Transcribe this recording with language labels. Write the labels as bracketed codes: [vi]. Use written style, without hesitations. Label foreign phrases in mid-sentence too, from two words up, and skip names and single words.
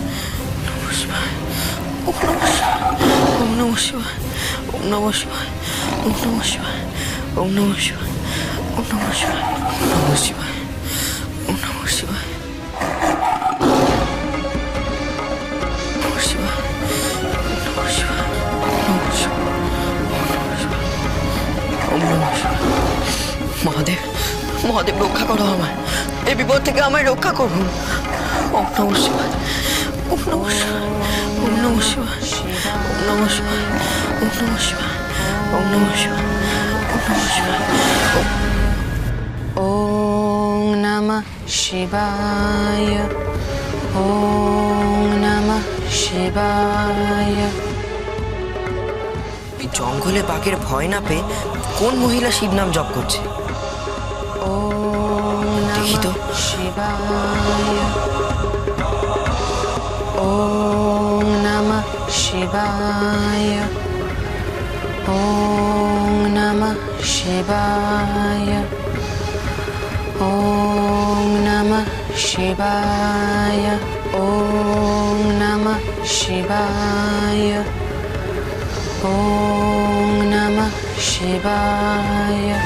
[sa] ওম নমঃ শিবায়, ওম নমঃ শিবায়, ওম নমঃ শিবায়, ওম নমঃ শিবায়, ওম নমঃ শিবায়, ওম নমঃ শিবায়, ওম নমঃ শিবায়, ওম নমঃ শিবায়, ওম নমঃ শিবায়, ওম নমঃ শিবায়, ওম নমঃ শিবায়, ওম নমঃ শিবায়। [bn] মহাদেব, মহাদেব রক্ষা করো আমায়, এই বিপদ থেকে আমায় রক্ষা করুন। [sa] ওম নমঃ শিবায়, ওম নমঃ শিবায়, ওম নমঃ শিবায়, ওম নমঃ শিবায়, ওম নমঃ শিবায়, ওম নমঃ শিবায়, ওম নমঃ শিবায়। ওম নমঃ শিবায়, ওম নমঃ শিবায়। [bn] এই জঙ্গলে বাঘের ভয় না পেয়ে কোন মহিলা শিব নাম জপ করছে? [sa] ওম [bn] দেখি তো। [sa] নমঃ শিবায়, ওম নমঃ শিবায়, ওম নমঃ শিবায়, ওম নমঃ শিবায়, ওম নমঃ শিবায়, ওম নমঃ শিবায়,